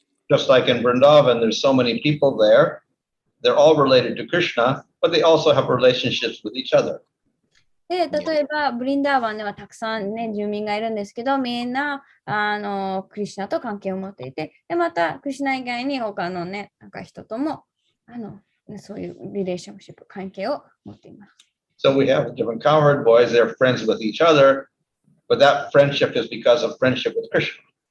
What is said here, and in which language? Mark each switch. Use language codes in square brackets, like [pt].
[en] Just like in Vrindavan, there's so many people there. They're all related to Krishna, but they also have relationships with each other. [ja] で、例えば、ブリンダーバンではたくさんね、住民がいるんですけど、みんな、クリシュナと関係を持っていて、で、また、クリシュナ以外に他のね、なんか人とも、そういうリレーションシップ、関係を持っています。 [en] So we have different cowherd boys, they're friends with each other, but that friendship is because of friendship with Krishna.